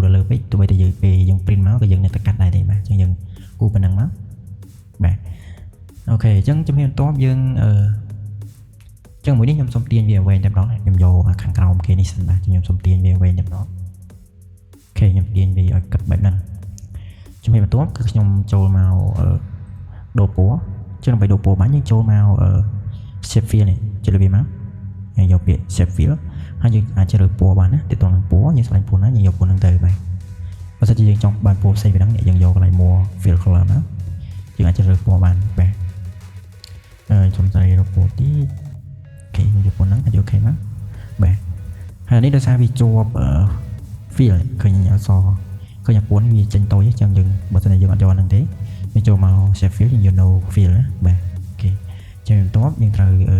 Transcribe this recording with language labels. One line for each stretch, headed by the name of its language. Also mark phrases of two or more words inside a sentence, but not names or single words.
Khmer: ដល់លើពេកទោះបីតែយើងពេលយើង print មកក៏យើងនៅតែកាត់ដែរទេបាទអញ្ចឹងយើងគូប៉ុណ្ណឹងមកបាទអូខេអញ្ចឹងជំនាញបន្ទាប់យើងអញ្ចឹងមួយនេះខ្ញុំសុំទាញវាវែងតែម្ដងខ្ញុំយកខាងក្រោមគេនេះសិនបាទខ្ញុំសុំទាញវាវែងតែម្ដងអូខេខ្ញុំទាញវាឲ្យកាត់បែបហ្នឹងជំនាញបន្ទាប់គឺខ្ញុំចូលមកដូរពណ៌ចឹងដើម្បីដូរពណ៌បានយើងចូលមក
English: shape fill
Khmer: នេះចុចលើវាមកយើងយកពាក្យ
English: shape fill
Khmer: ហើយយើងអាចជ្រើសពណ៌បានណាទាក់ទងនឹងពណ៌យើងស្វែងពណ៌ណាយើងយកពណ៌ហ្នឹងទៅបាទបើសិនជាយើងចង់បានពណ៌ផ្សេងពីហ្នឹងយើងយកកន្លែង
English: more fill color
Khmer: មកយើងអាចជ្រើសពណ៌បានបាទខ្ញុំតែរកពណ៌ទីអូខេយើងយកពណ៌ហ្នឹងអាច OK មកបាទហើយនេះដោយសារវាជាប់ fill ឃើញអក្សរឃើញពណ៌នេះវាចេញតូចអញ្ចឹងយើងបើសិនជាយើងអត់យកហ្នឹងទេយើងចូលមក
English: shape fill
Khmer: យើងយក
English: no fill
Khmer: ណាបាទអូខេចឹងបន្ទាប់យើងត្រូវ